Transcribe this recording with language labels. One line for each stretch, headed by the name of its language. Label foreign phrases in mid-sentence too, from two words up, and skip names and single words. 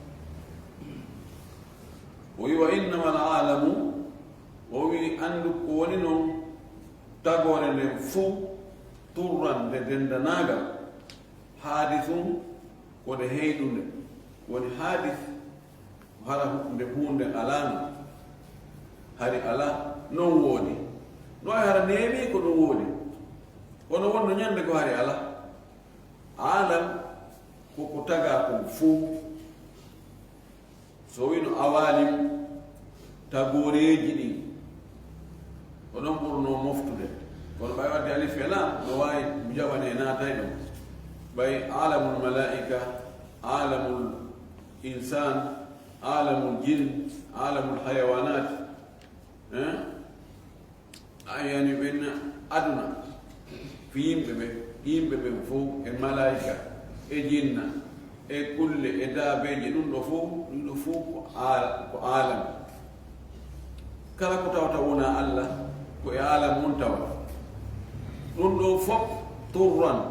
Fula: o wi
Arabic: وإنما العالم
Fula: o wi andu ko woni noon tagore nden fuu turran nde dendanagal haadisum kode heyɗunde woni haadis hara nde hunde alano hari ala non woodi no ay hara neewi ko ɗum woodi kono wonno ñande ko hari ala alam koko taga kon fuu so wino awalim tagoreji ɗin ko ɗon ɓurno moftude kono ɓay wadde alif e lam no wawi jaɓane naatay ɗon ɓay
Arabic: عالم الملائكة عالم الإنس عالم الجن عالم الحيوانات
Fula: yani ɓen aduna fi yimɓe ɓe fof e malaika e jinna e kulle e daabeji ɗum ɗo fof ko alam kala ko tawata wona Allah ko e alam mum tawa ɗum ɗo fof turran